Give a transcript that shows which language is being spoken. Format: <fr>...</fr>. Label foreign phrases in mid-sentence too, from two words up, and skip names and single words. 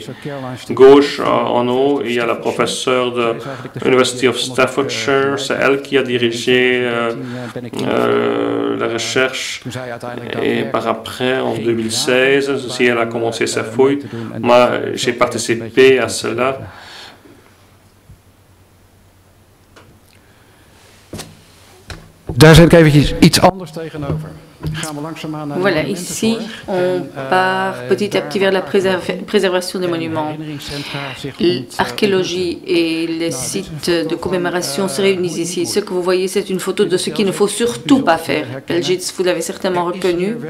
<fr>Gauche, en haut, il y a la professeure de l'University of Staffordshire. C'est elle qui a dirigé la recherche. Et par après, en 2016, si elle a commencé sa fouille, moi, j'ai participé à cela.</fr> <nl>Daar zet ik even iets anders tegenover.</nl> <fr>Voilà, ici, on part petit à petit vers la préservation des monuments. L'archéologie et les sites de commémoration se réunissent ici. Ce que vous voyez, c'est une photo de ce qu'il ne faut surtout pas faire. Belgitz, vous l'avez certainement reconnu.</fr>